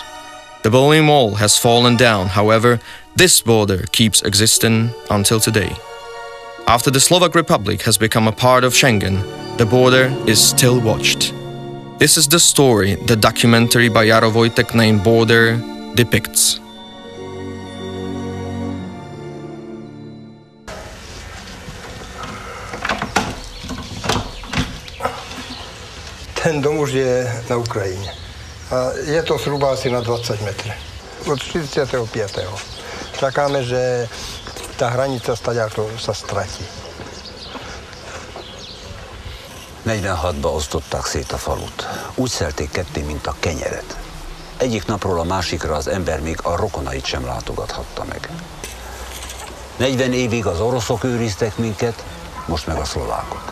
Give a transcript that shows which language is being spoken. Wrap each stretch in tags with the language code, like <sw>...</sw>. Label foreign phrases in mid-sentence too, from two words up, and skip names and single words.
<en>The Berlin Wall has fallen down, however, this border keeps existing until today. After the Slovak Republic has become a part of Schengen, the border is still watched. This is the story the documentary by Jaro Vojtek named Border depicts.</en> <cs>Ten dom už je na Ukrajině. A je to zhruba asi na 20 metrů. Od 45.</cs> <sk>Čakáme, že ta hranice staďákov se ztratí.</sk> <hu>46-ba osztották szét a falut. Úgy szelték ketté, mint a kenyeret. Egyik napról a másikra az ember még a rokonait sem látogathatta meg. 40 évig az oroszok őriztek minket, most meg a szlovákok.</hu>